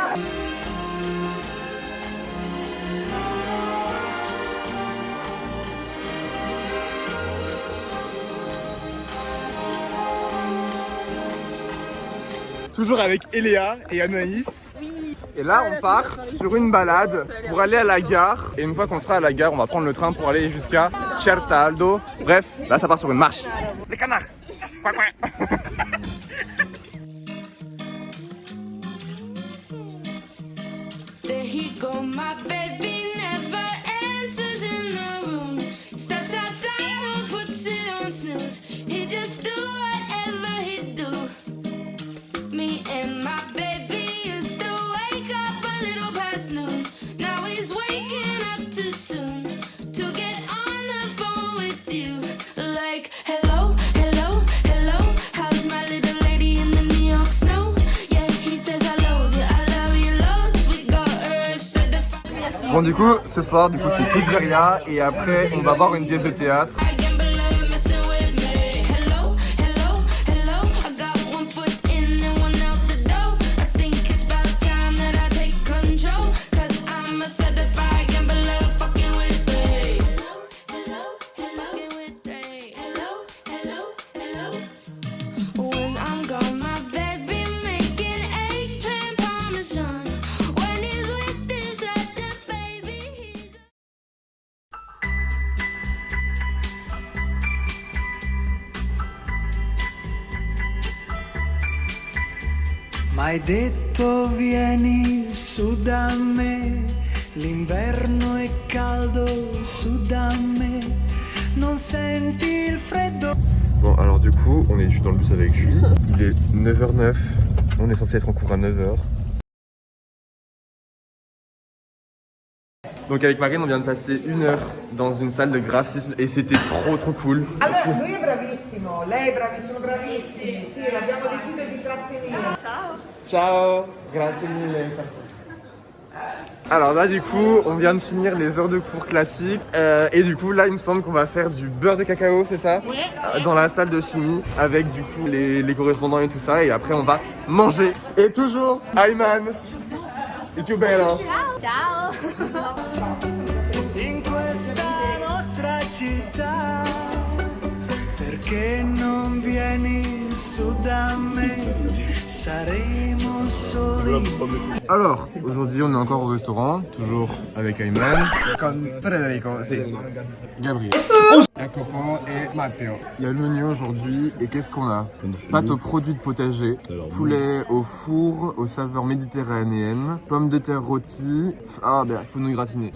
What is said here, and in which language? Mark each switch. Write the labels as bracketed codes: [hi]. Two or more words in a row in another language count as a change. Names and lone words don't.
[fr] Toujours avec Eléa et Anaïs. Oui. Et là, on part sur une balade pour aller à la gare. Et une fois qu'on sera à la gare, on va prendre le train pour aller jusqu'à Certaldo. Bref, là, ça part sur une marche. Les canards. Quack, quack. [en] There he go, my baby never answers in the room. Steps outside or puts it on snooze. He just do whatever he do. Me and my baby used to wake up a little past noon. Now he's waking up too soon to get on the phone with you. Like, hello, hello, hello. How's my little lady in the New York snow? Yeah, he says I love you loads. We got her certified. [fr] Bon, du coup, ce soir, du coup, c'est pizzeria. Et après, on va voir une pièce de théâtre. [en] I can't believe messing with me. Hello, hello, hello. I got one foot in and one out the door. I think it's about time that I take control. Cause I'm a certified gambler fucking with me. Hello, hello, hello, hello, hello, hello. When I'm gone, my baby making eggplant parmesan. When he's with this other baby, he's [it] M'hai detto vieni su da me, l'inverno è caldo su da me, non senti il freddo. [fr] Bon, alors du coup, on est dans le bus avec Julie. Il est 9h09. On est censé être en cours à 9h. Donc avec Marine, on vient de passer 1 heure dans une salle de graphisme et c'était trop cool. [it] Allora, lui è bravissimo, lei è bravissimo, sono bravissimi. Sì, abbiamo deciso di trattenere. Ciao, grazie mille. [fr] Alors là du coup on vient de finir les heures de cours classiques et du coup là il me semble qu'on va faire du beurre de cacao, c'est ça? Oui. Dans la salle de chimie avec du coup les correspondants et tout ça et après on va manger. Et toujours Ayman. Et [it] più bello. [fr] Ciao. [it] In questa nostra città che non vieni su da me, saremo soli. [fr] Alors, aujourd'hui on est encore au restaurant, toujours avec Ayman. Con Federico, c'est Gabriel. Jacopo et Matteo. Il y a l'oignon aujourd'hui et qu'est-ce qu'on a? Pâte aux produits de potager, poulet au four aux saveurs méditerranéennes, pommes de terre rôties, fenouil gratiné.